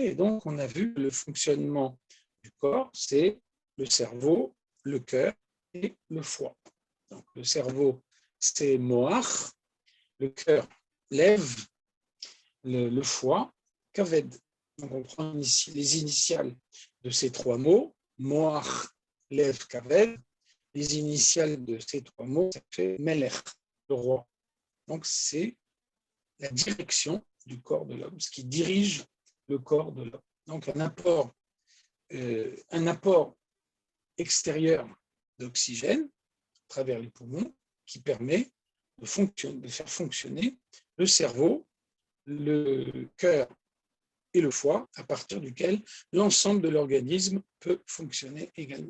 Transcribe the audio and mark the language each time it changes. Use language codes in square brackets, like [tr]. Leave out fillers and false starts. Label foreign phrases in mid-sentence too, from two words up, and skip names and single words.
[fr] Et donc, on a vu que le fonctionnement du corps, c'est le cerveau, le cœur et le foie. Donc, le cerveau, c'est Moach, le cœur, lève, le foie, kaved. Donc on prend ici les initiales de ces trois mots, [he] מוח, לב, כבד. [fr] Les initiales de ces trois mots, ça fait melech, le roi. Donc c'est la direction du corps de l'homme, ce qui dirige le corps de l'homme. Donc un apport extérieur d'oxygène à travers les poumons qui permet de faire fonctionner le cerveau, le cœur et le foie, à partir duquel l'ensemble de l'organisme peut fonctionner également.